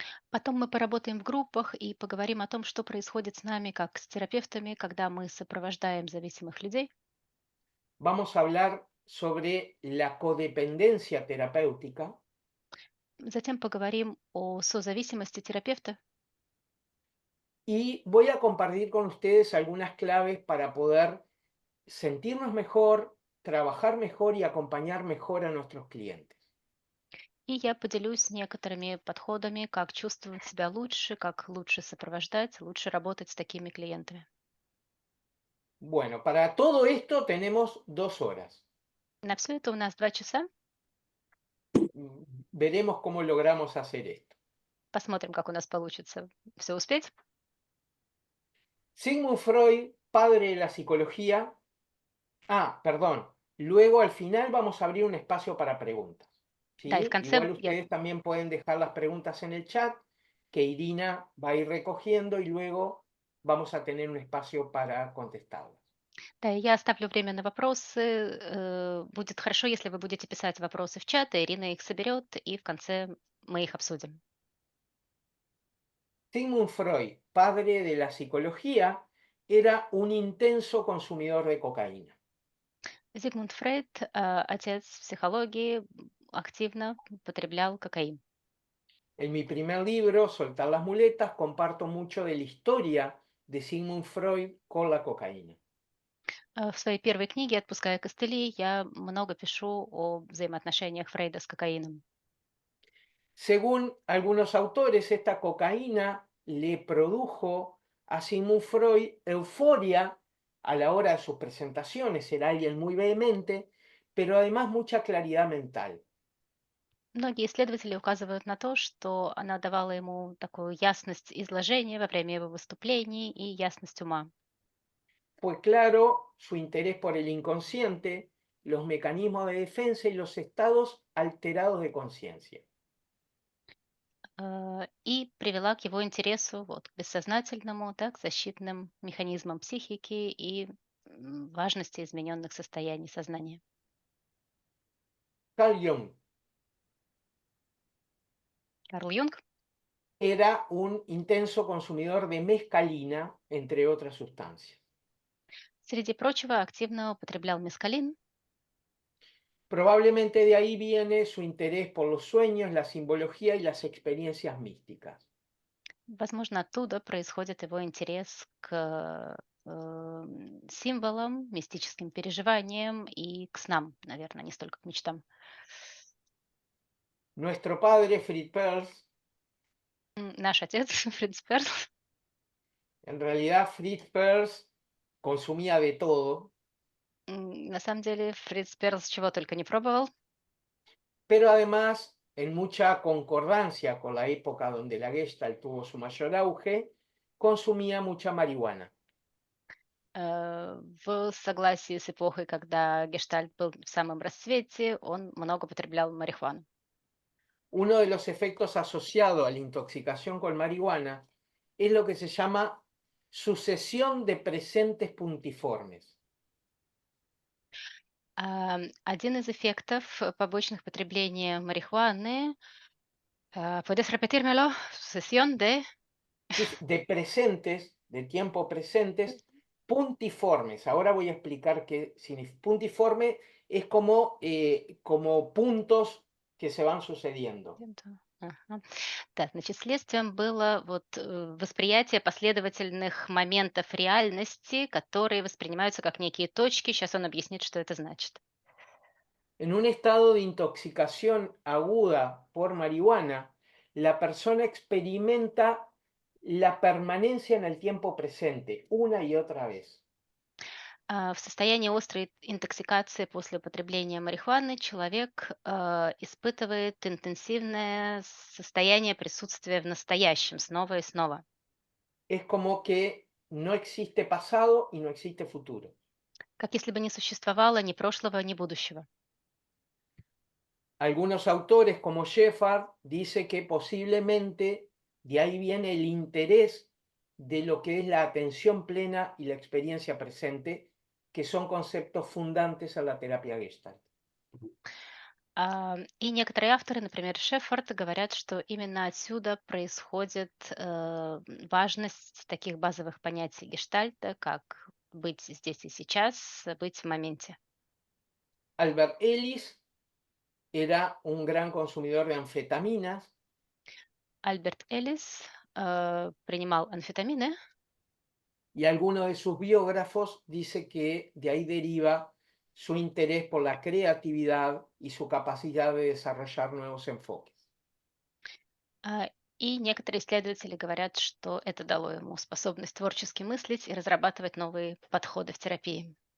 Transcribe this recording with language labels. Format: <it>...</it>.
<ru>Потом мы поработаем в группах и поговорим о том, что происходит с нами, как с терапевтами, когда мы сопровождаем зависимых людей.</ru> <es>Vamos a hablar sobre la codependencia terapéutica</es> <ru>Затем поговорим о созависимости терапевта.</ru> <es>y voy a compartir con ustedes algunas claves para poder sentirnos mejor, trabajar mejor y acompañar mejor a nuestros clientes.</es> <ru>И я поделюсь некоторыми подходами, как чувствовать себя лучше, как лучше сопровождать, лучше работать с такими клиентами.</ru> <es>Bueno, para todo esto tenemos 2 horas.</es> <ru>На все это у нас 2 часа.</ru> <es>Veremos cómo logramos hacer esto.</es> <ru>Посмотрим, как у нас получится все успеть.</ru> <es>Sigmund Freud, padre de la psicología. Perdón. Luego al final vamos a abrir un espacio para preguntas.</es> <ru>Да, и в</ru> <es>¿Sí?</es> <ru>конце</ru> <es>Igual ustedes también pueden dejar las preguntas en el chat, que Irina va a ir recogiendo y luego vamos a tener un espacio para contestarlas.</es> <ru>да, и я оставлю время на вопросы. Будет хорошо, если вы будете писать вопросы в чат, и Ирина их соберет, и в конце мы их обсудим.</ru> <es>Sigmund Freud, padre de la psicología, era un intenso consumidor de cocaína.</es> <ru>Зигмунд Фрейд, отец психологии, активно употреблял кокаин.</ru> <es>En mi primer libro, Soltar las muletas, comparto mucho de la historia de Sigmund Freud con la cocaína.</es> <ru>В своей первой книге «Отпуская костыли» я много пишу о взаимоотношениях Фрейда с кокаином.</ru> <es>Según algunos autores, esta cocaína le produjo a Sigmund Freud euforia a la hora de sus presentaciones, era alguien muy vehemente, pero además mucha claridad mental.</es> <ru>Многие исследователи указывают на то, что она давала ему такую ясность изложения во время его выступлений и ясность ума.</ru> <es>Fue claro su interés por el inconsciente, los mecanismos de defensa y los estados alterados de conciencia.</es> <ru>И привела к его интересу вот, к бессознательному, да, к защитным механизмам психики и важности измененных состояний сознания.</ru> <es>Carl Jung</es> <ru>Карл Юнг</ru> <es>era un intenso consumidor de mescalina, entre otras sustancias.</es> <ru>среди прочего, активно употреблял мескалин.</ru> <es>Probablemente de ahí viene su interés por los sueños, la simbología y las experiencias místicas.</es> <ru>Возможно, оттуда происходит его интерес к символам, мистическим переживаниям и к снам, наверное, не столько к мечтам.</ru> <es>Nuestro padre, Fritz Perls,</es> <ru>Наш отец, Фриц Перл,</ru> <es>en realidad Fritz Perls consumía de todo,</es> <ru>на самом деле, Фриц Перл чего только не пробовал.</ru> <es>pero además, en mucha concordancia con la época donde la Gestalt tuvo su mayor auge, consumía mucha marihuana.</es> <ru>В согласии с эпохой, когда гештальт был в самом расцвете, он много употреблял марихуану.</ru> <es>Uno de los efectos asociados a la intoxicación con marihuana es lo que se llama sucesión de presentes puntiformes.</es> <ru>Один из эффектов побочных потребления марихуаны</ru> <es>¿puedes repetírmelo? Sucesión de... De presentes, de tiempo presentes, puntiformes. Ahora voy a explicar qué significa. Puntiforme es como puntos que se van sucediendo.</es> <ru>Ага. Да, значит, следствием было вот восприятие последовательных моментов реальности, которые воспринимаются как некие точки. Сейчас он объяснит, что это значит.</ru> <es>En un estado de intoxicación aguda por marihuana, la persona experimenta la permanencia en el tiempo presente una y otra vez.</es> <ru>В состоянии острой интоксикации после употребления марихуаны человек испытывает интенсивное состояние присутствия в настоящем снова и снова.</ru> <es>Es como que no existe pasado y no existe futuro.</es> <ru>как если бы не существовало ни прошлого, ни будущего.</ru> <es>Algunos autores, como Shepard, dice que posiblemente de ahí viene el interés de lo que es la atención plena y la experiencia presente, que son conceptos fundantes a la terapia Gestalt.</es> <ru>И некоторые авторы, например, Шеффорд, говорят, что именно отсюда происходит важность таких базовых понятий гештальта, как быть здесь и сейчас, быть в моменте.</ru> <es>Albert Ellis era un gran consumidor de anfetaminas</es> <ru>Альберт Эллис принимал амфетамины,</ru> <es>y alguno de sus biógrafos dice que de ahí deriva su interés por la creatividad y su capacidad de desarrollar nuevos enfoques.</es> <ru>и некоторые исследователи говорят, что это дало ему способность творчески мыслить и разрабатывать новые подходы в терапии.</ru>